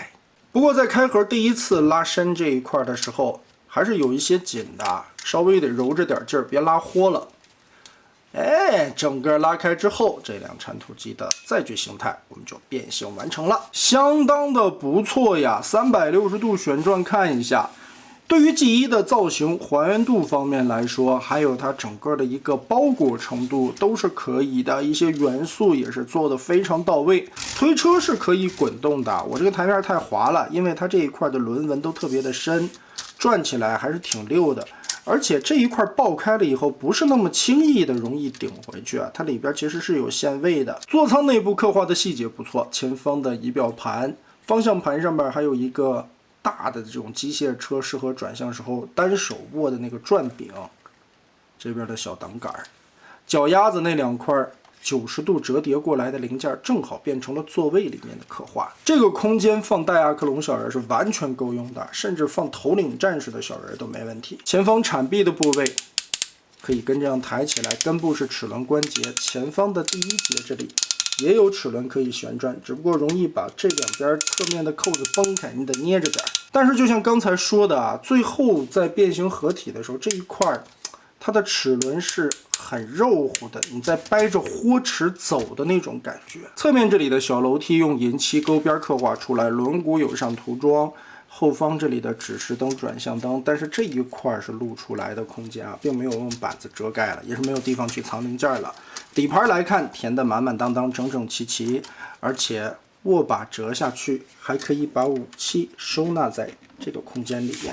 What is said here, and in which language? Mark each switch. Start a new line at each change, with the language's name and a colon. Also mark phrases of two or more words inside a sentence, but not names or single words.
Chinese: 不過在開盒第一次拉伸這一塊的時候，還是有一些緊的，稍微得揉着點勁兒，別拉豁了。整個拉開之後，這輛鏟土機的載具形態我們就变形完成了，相當的不錯呀！360度旋轉看一下。对於 G1 的造型還原度方面來說，還有它整個的一個包裹程度都是可以的，一些元素也是做的非常到位。推車是可以滾動的，我这個台面太滑了，因為它這一塊的輪紋都特別的深，轉起來還是挺溜的。而且這一塊爆開了以後，不是那麼輕易的容易頂回去啊，它裡邊其實是有限位的。座艙內部刻畫的細節不錯，前方的儀表盤、方向盤上面還有一個大的這種機械車適合轉向時候單手握的那個轉柄，這邊的小擋桿，腳丫子那2塊 90度折疊過來的零件正好变成了座位裡面的刻畫。這個空間放戴亞克隆小人是完全夠用的，甚至放頭領戰士的小人都沒問題。前方鏟臂的部位可以跟这樣抬起来，根部是齒轮關節，前方的第一節這裡也有齒輪可以旋轉，只不過容易把這兩邊側面的扣子崩開，你得捏着点。但是就像刚才說的啊，最後在变形合体的时候，這一塊它的齒輪是很肉乎的，你在掰着豁齿走的那種感觉。側面这裡的小楼梯用银漆勾邊刻畫出來，輪毂有上塗裝。後方這裡的指示燈、轉向燈，但是這一塊是露出來的空間啊，並沒有用板子遮蓋了，也是沒有地方去藏零件了。底盤來看，填得滿滿當當、整整齊齊，而且握把折下去，還可以把武器收納在這個空間裡面。